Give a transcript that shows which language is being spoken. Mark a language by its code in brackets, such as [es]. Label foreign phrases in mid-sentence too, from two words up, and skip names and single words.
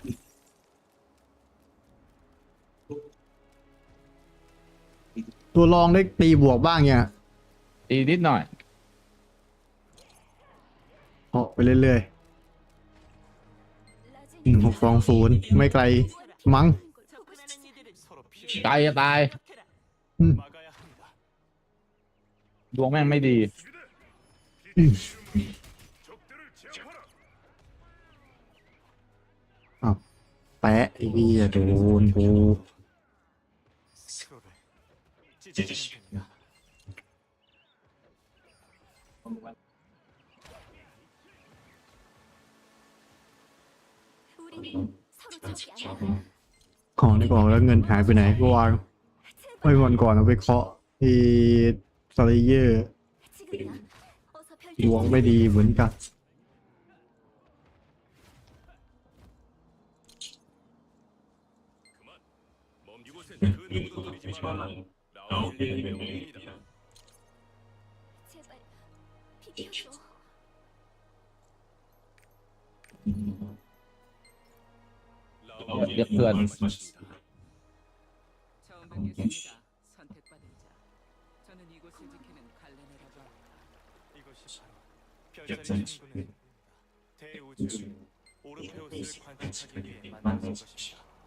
[th] ตัวรองได้ตีบวกบ้างเนี่ย ตีนิดหน่อย ออกไปเรื่อยๆ1620ไม่ไกลมั้ง [ko] 서로 피를 [th] ไกลจะตาย [ko] 막아야 합니다. [th] ดวงแม่งไม่ดี อ้าวแปะไอ้เหี้ยโดนกู [ko] 스크롤을 찢어주시면 됩니다. 우리는 서로 적이 아니야. [th] ของในกล่องแล้วเงินหายไปไหนก็วางไว้วันก่อนเอาไปเคาะที่สไลเยอร์ [ko] 지금이야. 어서 [th] ดวงไม่ดีเหมือนกัน [ko] 이곳엔 그 누구도 들이지 말라. 라우리의 명령입니다. 제발 비켜줘. [th] เรียกเพื่อน [ko] 처음 뵙겠습니다. 선택받은 자. 저는 이곳을 지키는 갈레네라고 합니다. 이것이 바로 별자리 창군의 대우주 오르페우스를 관측하기 위해 만든 것입니다.